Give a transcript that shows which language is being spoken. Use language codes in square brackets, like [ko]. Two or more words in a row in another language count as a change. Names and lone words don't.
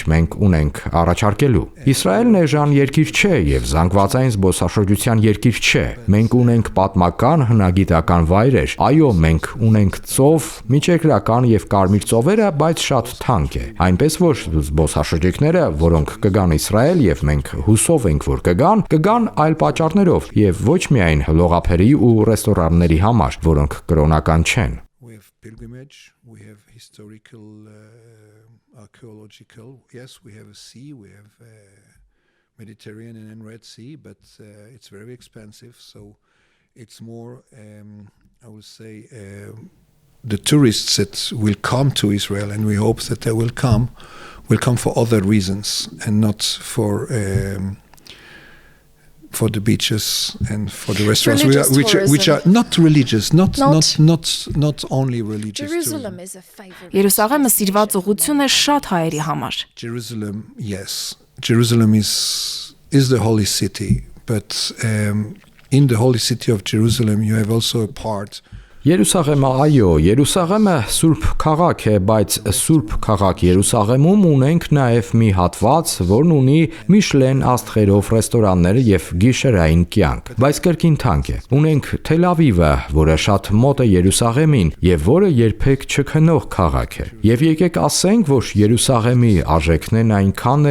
[hy] մենք ունենք առաջարկելու։ Իսրայելն էժան երկիր չէ եւ զանգվածային զբոսաշրջության երկիր չէ։ Մենք ունենք պատմական հնագիտական վայրեր։ Այո, մենք ունենք ծով, միջերկրական եւ կարմիր ծովերը, բայց շատ թանկ է։ Այնպես որ զբոսաշրջիկները, որոնք կգան Իսրայել եւ մենք հուսով ենք, որ կգան այլ պատճառներով եւ ոչ միայն լողափերի ու ռեստորանների համար, որոնք կրոնական չեն։ [en] We have pilgrimage, we have historical, archaeological. Yes, we have a sea, we have Mediterranean and Red Sea, but it's very expensive. So it's more, I would say, the tourists that will come to Israel, and we hope that they will come for other reasons and not for the beaches and for the restaurants, which are not religious, not only religious. Jerusalem is a favorite. [hy] Երուսաղեմը սիրված ուղղություն է շատ հայերի համար։ [en] Jerusalem, yes, Jerusalem is the holy city, but in the holy city of Jerusalem, you have also a part. [hy] Երուսաղեմը, այո, Երուսաղեմը սուրբ քաղաք է, բայց սուրբ քաղաք Երուսաղեմում ունենք նաև մի հատված, որն ունի Միշլեն աստղերով ռեստորաններ եւ գիշերային կյանք, բայց կրկին թանկ է։ Ունենք Թել Ավիվը, որը շատ մոտ է Երուսաղեմին եւ որը երբեք չքնող քաղաք է։ Եվ եկեք ասենք, որ Երուսաղեմի արժեքներն այնքան